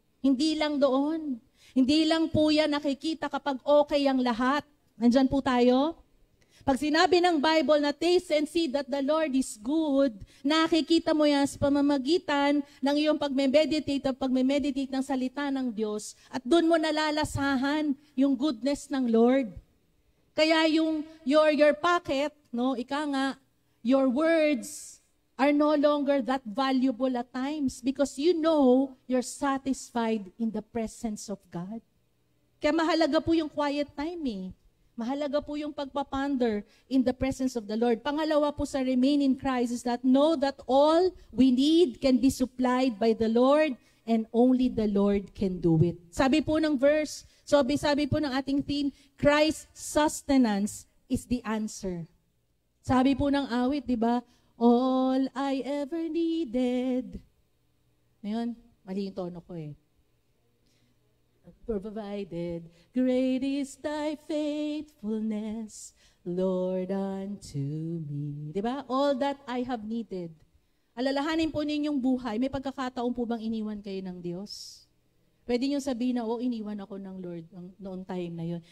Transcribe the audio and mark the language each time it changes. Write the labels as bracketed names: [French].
[Filipino] Hindi lang doon. Hindi lang po yan nakikita kapag okay ang lahat. Nandyan po tayo? Pag sinabi ng Bible na [English] taste and see that the Lord is good, [Filipino] nakikita mo yan sa pamamagitan ng iyong pagme-meditate ng salita ng Diyos at doon mo nalalasahan yung goodness ng Lord. [English] Kaya your pocket, no, ika nga, your words are no longer that valuable at times because you know you're satisfied in the presence of God. [Filipino] Kaya mahalaga po yung quiet time eh. Mahalaga po yung pagpaponder [English] in the presence of the Lord. [Filipino] Pangalawa po sa [English] remain in Christ is that know that all we need can be supplied by the Lord and only the Lord can do it. [Filipino] Sabi po ng verse, sabi po ng ating theme, [English] Christ's sustenance is the answer. [Filipino] Sabi po ng awit, di ba? [English] All I ever needed. [Filipino] Ngayon, mali yung tono ko eh. [English] Provided, great is thy faithfulness, Lord, unto me. Diba? All that I have needed. [Filipino] Alalahanin po ninyong buhay, may pagkakataon po bang iniwan kayo ng Diyos? Pwede nyo sabihin na, iniwan ako ng Lord noong time na yon.